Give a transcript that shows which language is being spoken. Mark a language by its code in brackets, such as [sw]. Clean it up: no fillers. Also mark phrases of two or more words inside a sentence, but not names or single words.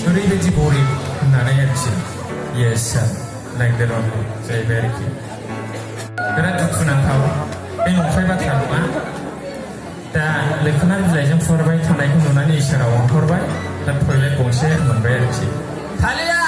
[brx] ओरैबायदि गरिब होननानै आरोखि [en] yes sir like the Lord [brx] जाहैबाय आरोखि बिराद दुखुनांथाव बे नंखाय बाथ्रा नङा दा लोखोना बिलाइजों फुरबाय थानायखौ नुनानै इसोरा अनहरबाय दा टयलेट गंसे मोनबाय आरोखि